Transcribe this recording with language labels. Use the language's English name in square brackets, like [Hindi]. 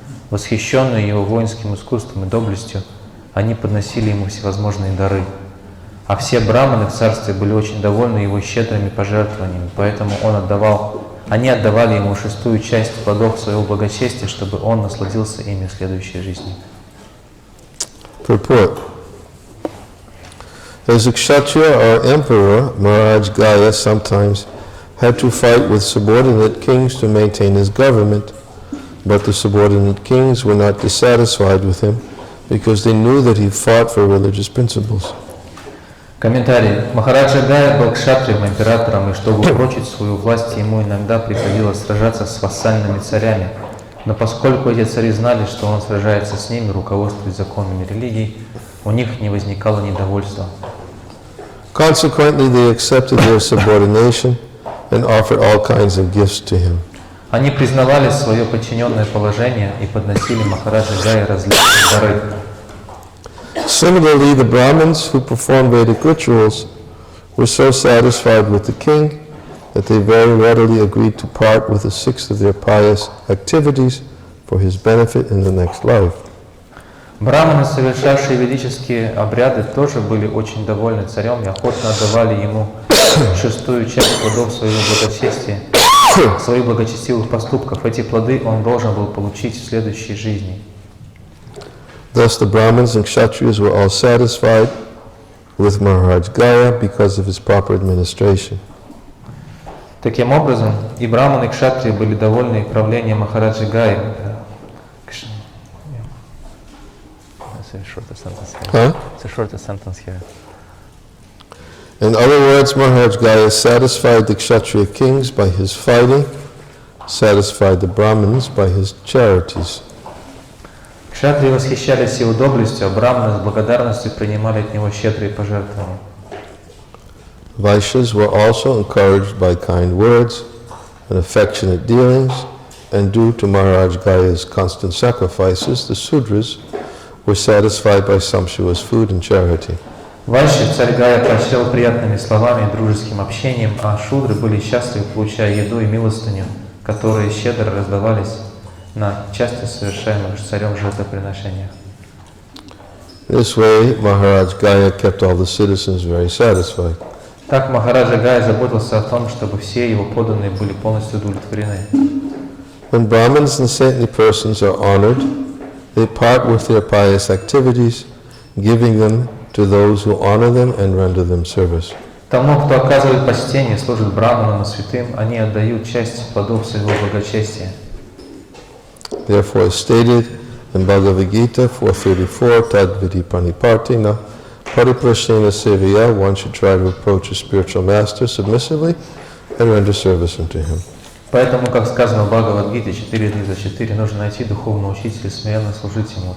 [Russian] Восхищенные его воинским искусством и доблестью, они подносили ему всевозможные дары. А все браманы в царстве были очень довольны его щедрыми пожертвованиями, поэтому они отдавали ему 6-ю часть плодов своего благочестия, чтобы он насладился ими в следующей жизни. [English] Purport. As a kshatriya or emperor, Maharaj Gaya sometimes had to fight with subordinate kings to maintain his government, but the subordinate kings were not dissatisfied with him because they knew that he fought for religious principles. [Russian] Комментарий. Махараджа Гая был кшатрием, императором, и чтобы упрочить свою власть, ему иногда приходилось сражаться с вассальными царями. Но поскольку эти цари знали, что он сражается с ними, руководствуясь законами религии, у них не возникало недовольства. [English] Consequently, they accepted their subordination and offered all kinds of gifts to him. [Russian] Они признавали свое подчиненное положение и подносили Махараджа Гая различные дары. [English] Similarly, the Brahmins who performed Vedic rituals were so satisfied with the king that they very readily agreed to part with a sixth of their pious activities for his benefit in the next life. [Russian] Браманы, совершавшие ведические обряды, тоже были очень довольны царем и охотно отдавали ему 6-ю часть плодов своего благочестия, своих благочестивых поступков. Эти плоды он должен был получить в следующей жизни. [English] Thus the Brahmins and Kshatriyas were all satisfied with Maharaj Gaya because of his proper administration. [Russian] Таким образом, и браманы, и кшатрии были довольны правлением Махараджи Гаи. [English] It's a shorter sentence here. In other words, Maharaj Gaya satisfied the Kshatriya kings by his fighting, satisfied the Brahmins by his charities. [Russian] Кшатрии восхищались его доблестью, а браманы с благодарностью принимали от него щедрые пожертвования. [English] Vaishyas were also encouraged by kind words and affectionate dealings, and due to Maharaj Gaya's constant sacrifices, the Sudras were satisfied by sumptuous food and charity. [Russian] Вайши царь Гая поощрял приятными словами и дружеским общением, а шудры были счастливы, получая еду и милостыню, которые щедро раздавались на часто совершаемых царем жертвоприношениях. [English] This way, Maharaj Gaya kept all the citizens very satisfied. [Russian] Так Махараджа Гая заботился о том, чтобы все его подданные были полностью удовлетворены. [English] When Brahmins and saintly persons are honored, they part with their pious activities, giving them to those who honor them and render them service. [Russian] Тому, кто оказывает почтение, служит браманам и святым, они отдают часть плодов своего благочестия. [English] Therefore, as stated in Bhagavad-Gita 4:34, [Sanskrit] Tad Vidi Pranipartina, Pariprasnena Sevaya, [English] one should try to approach a spiritual master submissively and render service unto him. [Russian] Поэтому, как сказано в Бхагавад-Гите 4.34, нужно найти духовного учителя и смиренно служить ему.